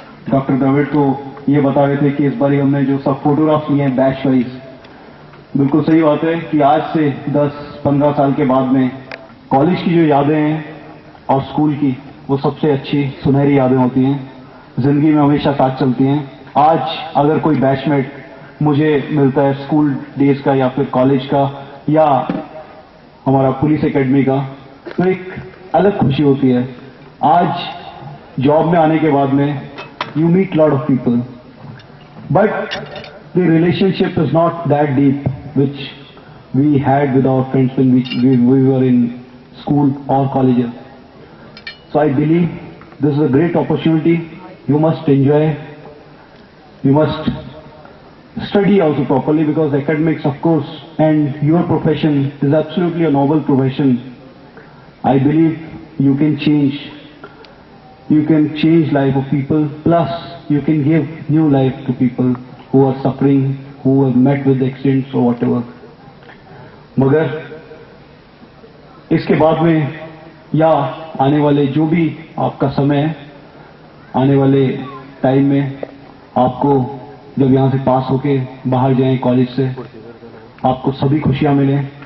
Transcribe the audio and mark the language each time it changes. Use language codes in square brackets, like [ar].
[hi] Doctor Dravid तो ये बता रहे थे कि इस बार हमने जो सब फोटोग्राफ्स लिए हैं बैच वाइज, बिल्कुल सही बात है कि आज से 10-15 साल के बाद में कॉलेज की जो यादें हैं और स्कूल की, वो सबसे अच्छी सुनहरी यादें होती हैं, जिंदगी में हमेशा साथ चलती हैं। आज अगर कोई बैचमेट मुझे मिलता है स्कूल डेज का या फिर कॉलेज का या हमारा पुलिस एकेडमी का, तो एक अलग खुशी होती है। आज जॉब में आने के बाद में [en] you meet lot of people, but the relationship is not that deep which we had with our friends when we were in school or colleges. So I believe this is a great opportunity. You must enjoy. You must study also properly, because academics, of course, and your profession is absolutely a noble profession. I believe you can change life of people, plus you can give new life to people who are suffering, who have met with accidents or whatever. [hi] मगर इसके बाद में या आने वाले जो भी आपका समय है, आने वाले टाइम में आपको जब यहाँ से पास होके बाहर जाएं कॉलेज से, आपको सभी खुशियां मिलें।